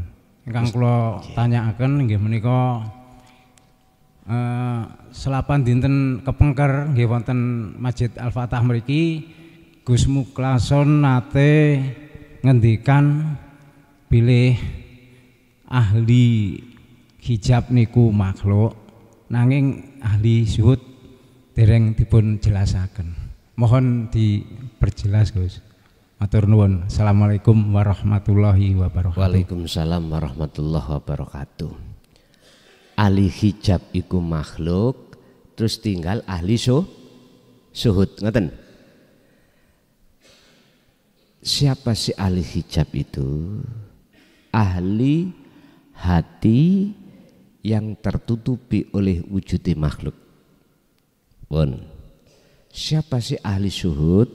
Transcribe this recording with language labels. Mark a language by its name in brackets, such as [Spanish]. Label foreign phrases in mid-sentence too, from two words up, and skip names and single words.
[Javanese] Ingkang kula tanyakaken nggih menika selapan dinten kepengker nggih wonten Masjid Al-Fatah mriki Gus Muklason nate ngendikan bilih ahli hijab niku makhluk nanging ahli syuhud dereng dipun jelasaken. [Indonesian] Mohon diperjelas Gus. [Javanese] Matur nuwun. [Arabic] السلام عليكم ورحمة الله وبركاته. وعليكم السلام ورحمة الله وبركاته. [Javanese] Ahli hijab iku makhluk, terus tinggal ahli syuhud. Ngoten. [Indonesian] Siapa sih ahli hijab itu? Ahli hati yang tertutupi oleh wujudi makhluk. Siapa sih ahli syuhud?